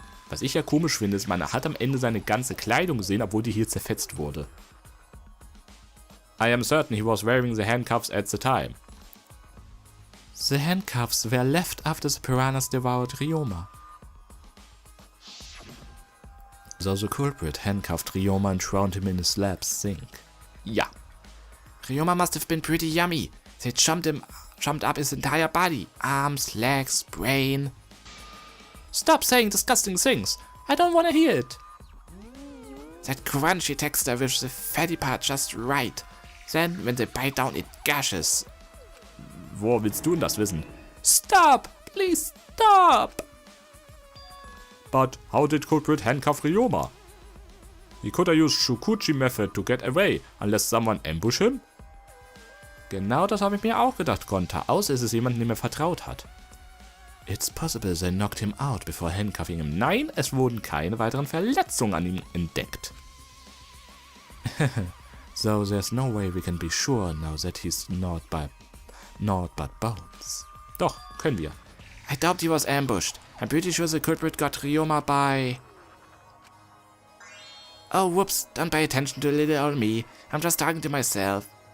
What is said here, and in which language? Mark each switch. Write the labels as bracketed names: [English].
[German] Was ich ja komisch finde, ist, man hat am Ende seine ganze Kleidung gesehen, obwohl die hier zerfetzt wurde. [English] I am certain he was wearing the handcuffs at the time. The handcuffs were left after the piranhas devoured Ryoma. So the culprit handcuffed Ryoma and drowned him in his lab's sink. [German] Ja. [English] Ryoma must have been pretty yummy. They jumped up his entire body. Arms, legs, brain. Stop saying disgusting things. I don't want to hear it. That crunchy texture with the fatty part just right. Then, when they bite down, it gushes. [German] Wo willst du denn das wissen? [English] Stop! Please stop! But how did culprit handcuff Ryoma? He could have used Shukuchi method to get away, unless someone ambush him? [German] Genau das habe ich mir auch gedacht, Konter, außer es ist jemand, dem er vertraut hat. [English] It's possible they knocked him out before handcuffing him. [German] Nein, es wurden keine weiteren Verletzungen an ihm entdeckt. [English] So there's no way we can be sure now that he's not but bones. [German] Doch, können wir. [English] I doubt he was ambushed. I'm pretty sure the culprit got Ryoma by... Oh, whoops, don't pay attention to little old me. I'm just talking to myself.